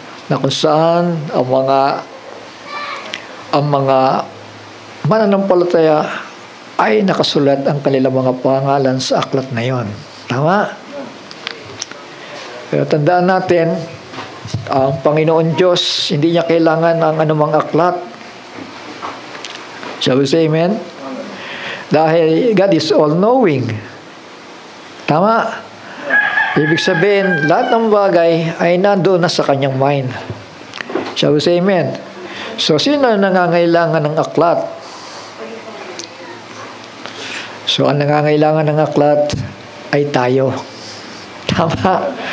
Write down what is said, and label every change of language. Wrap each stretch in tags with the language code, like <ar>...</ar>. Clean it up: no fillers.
<tl>na kung saan ang mga mananampalataya ay nakasulat ang kanilang mga pangalan sa aklat na yon. Tama? Pero tandaan natin, ang Panginoon Diyos, hindi niya kailangan ng anumang aklat.</tl> <en>Shall we say amen? Dahil God is all-knowing.</en> <tl>Tama? Ibig sabihin, lahat ng bagay ay nandoon na sa kanyang mind.</tl> <en>Shall we say amen?</en> <tl>So, sino nangangailangan ng aklat? So, ang nangangailangan ng aklat ay tayo. Tama?</tl>